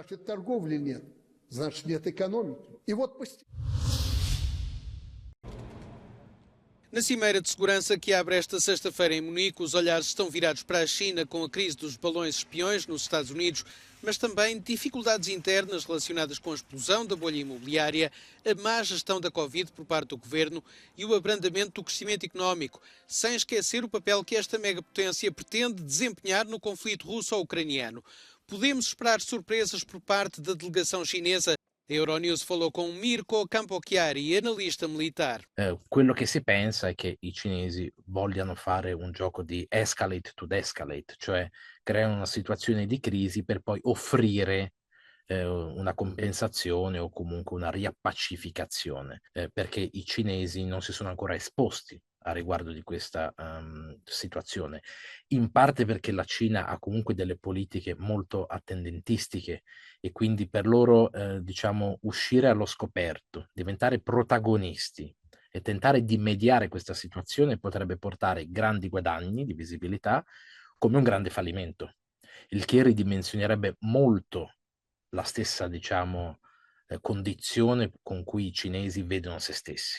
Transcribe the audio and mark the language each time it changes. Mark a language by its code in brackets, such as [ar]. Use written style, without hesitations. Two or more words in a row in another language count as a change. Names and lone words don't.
[pt] Na Cimeira de Segurança que abre esta sexta-feira em Munique, os olhares estão virados para a China com a crise dos balões espiões nos Estados Unidos, mas também dificuldades internas relacionadas com a explosão da bolha imobiliária, a má gestão da Covid por parte do governo e o abrandamento do crescimento económico, sem esquecer o papel que esta megapotência pretende desempenhar no conflito russo-ucraniano. Podemos esperar surpresas por parte da delegação chinesa? A Euronews falou com Mirko Campochiari, analista militar. [it] Quello che si pensa è che i cinesi vogliano fare un gioco di [en] escalate to de-escalate, [it] cioè creare una situazione di crisi per poi offrire una compensazione o comunque una riappacificazione, perché i cinesi non si sono ancora esposti a riguardo di questa situazione, in parte perché la Cina ha comunque delle politiche molto attendentistiche e quindi per loro diciamo uscire allo scoperto, diventare protagonisti e tentare di mediare questa situazione potrebbe portare grandi guadagni di visibilità come un grande fallimento, il che ridimensionerebbe molto la stessa diciamo condizione con cui i cinesi vedono se stessi.